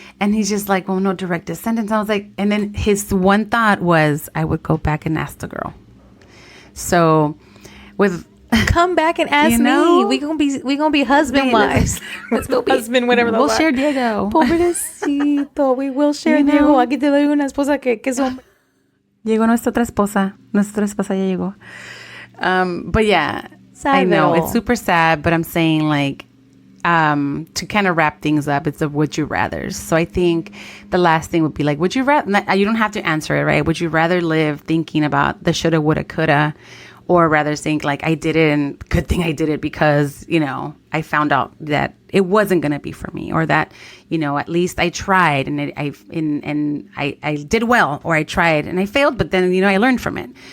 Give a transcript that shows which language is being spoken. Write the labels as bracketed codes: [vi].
[en] And he's just like, "Oh, no direct descendants." I was like, and then his one thought was, I would go back and ask the girl. So come back and ask me. We gonna be husband wives. Let's go be husband, whatever. We'll share Diego. [es] Pobrecito. [en] We will share Diego. [es] Aquí te doy una esposa que es hombre. Llegó nuestra otra esposa. Nuestra esposa ya llegó. [en] But yeah. Sad, I know it's super sad, but I'm saying like to kind of wrap things up, it's a would you rather. So I think the last thing would be like, would you rather? You don't have to answer it, right? Would you rather live thinking about the shoulda, woulda, coulda, or rather think like I did it, and good thing I did it because I found out that it wasn't gonna be for me, or that at least I tried and I did well, or I tried and I failed, but then I learned from it.